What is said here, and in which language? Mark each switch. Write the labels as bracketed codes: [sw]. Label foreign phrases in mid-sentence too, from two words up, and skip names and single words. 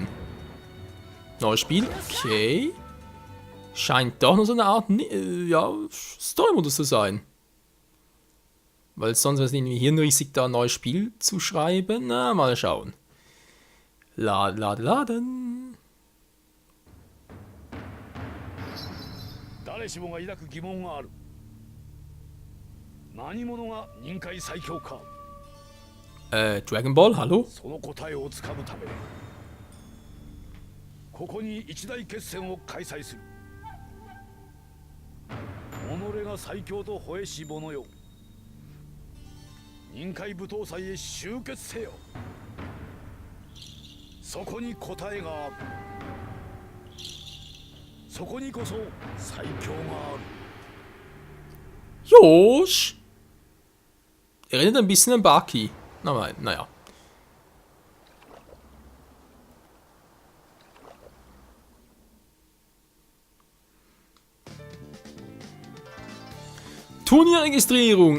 [de] Neues Spiel, okay. Scheint doch noch so eine Art, ja, Story-Modus zu sein. Weil sonst wäre es irgendwie hirnrissig, da ein neues Spiel zu schreiben. Na, mal schauen. Laden. [ja] 誰しもが抱く疑問がある。何者が任界最強か。 [de] Dragon Ball, hallo? [ja] その答えをつかむため、ここに一大決戦を開催する。己が最強と吠えし者よ。任界舞踏祭へ集結せよ。そこに答えがある。そこにこそ最強がある。 Josh! [de] Erinnert ein bisschen an Baki. Naja. Turnierregistrierung.